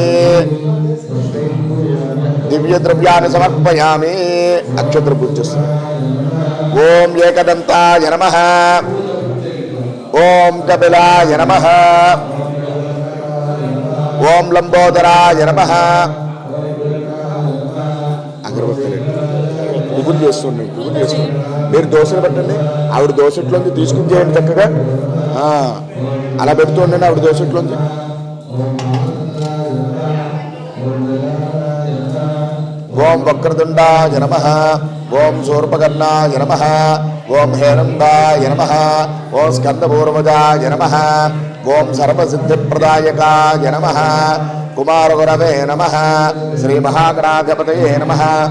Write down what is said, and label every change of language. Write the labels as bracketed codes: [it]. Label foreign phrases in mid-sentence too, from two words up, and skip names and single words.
[sa] दिव्य द्रव्यानि समर्पयामि अक्षत्रपूज्यस्य ओम एकदन्ताय नमः ओम कपिलाय नमः ओम लंबोदराय नमः अगरबत्ती [te] మీరు దోశలు పెట్టండి, ఆవిడ దోశట్లోంచి తీసుకుని చేయండి చక్కగా. అలా పెడుతూ ఉండండి ఆవిడ దోశట్లోంచి. [sa] ఓం వక్రతుండాయ నమః, ఓం శూర్పకర్ణాయ నమః, ఓం హేరంబాయ నమః, ఓం స్కందపూర్వజాయ నమః, ఓం సర్వసిద్ధిప్రదాయకాయ నమః, కుమారగురవే నమః, శ్రీ మహాగణాధిపతయే నమః.